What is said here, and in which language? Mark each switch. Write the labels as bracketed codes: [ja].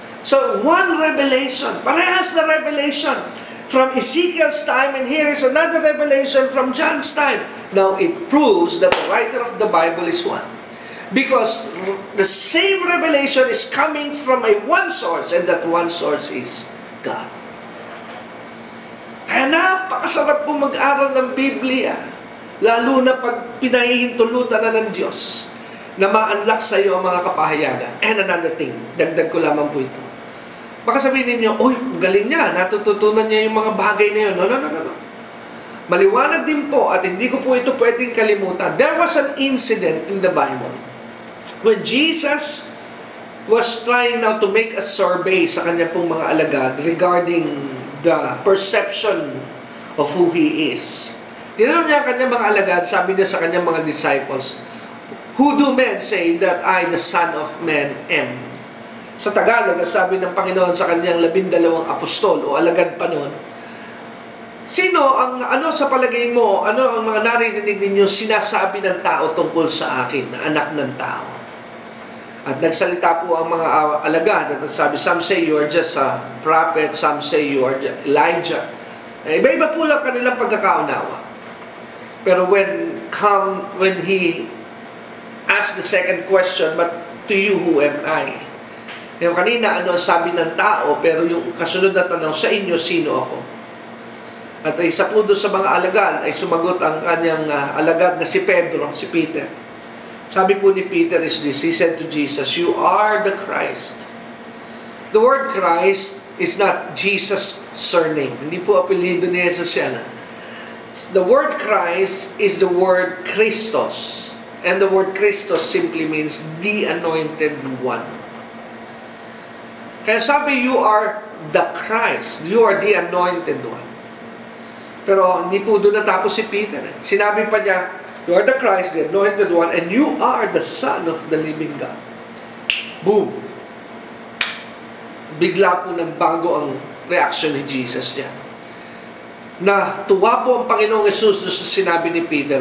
[en] So, one revelation. [tl] Parehas na [en] revelation from Ezekiel's time, and here is another revelation from John's time. Now, it proves that the writer of the Bible is one. Because the same revelation is coming from one source, and that one source is God. [tl] Kaya napakasarap po mag-aral ng Biblia. Lalo na pag pinahihintulutan na ng Diyos na ma-unlock sa iyo ang mga kapahayagan. [en] And another thing, [tl] dagdag ko lamang po ito. Baka sabihin ninyo, uy, galing niya, natututunan niya yung mga bagay na yun. [en] No. [tl] Maliwanag din po, at hindi ko po ito pwedeng kalimutan. [en] There was an incident in the Bible when Jesus was trying now to make a survey [tl] sa kanya pong mga alagad [en] regarding the perception of who he is. [tl] Tinanong niya ang kanyang mga alagad, sabi niya sa kanyang mga disciples, [en] "Who do men say that I, the Son of Man, am?" [tl] Sa Tagalog, sabi ng Panginoon sa kanyang 12 apostol o alagad pa noon, ano sa palagay mo, ano ang mga naririnig ninyo sinasabi ng tao tungkol sa akin, na anak ng tao? At nagsalita po ang mga alagad at sabi, [en] some say you are just a prophet, some say you are Elijah. [tl] Iba-iba po lang kanilang pagkakaunawa. [en] Pero when he asked the second question, but to you, who am I? [tl] Yung kanina, ano sabi ng tao, pero yung kasunod na tanong, sa inyo, sino ako? At isa po doon sa mga alagad ay sumagot ang kanyang alagad na si Pedro, si Peter. Sabi po ni [en] Peter is this, he said to Jesus, "You are the Christ." The word Christ is not Jesus' surname. [tl] Hindi po apelido ni Jesus yan. [en] The word Christ is the word Christos. And the word Christos simply means the anointed one. [tl] Kaya sabi, [en] you are the Christ. You are the anointed one. [tl] Pero hindi po doon natapos si Peter. Sinabi pa niya, [en] you are the Christ, the anointed one, and you are the Son of the living God. Boom! [tl] Bigla po nagbago ang reaction ni Jesus niya. Natuwa po ang Panginoong Jesus doon sa sinabi ni Peter.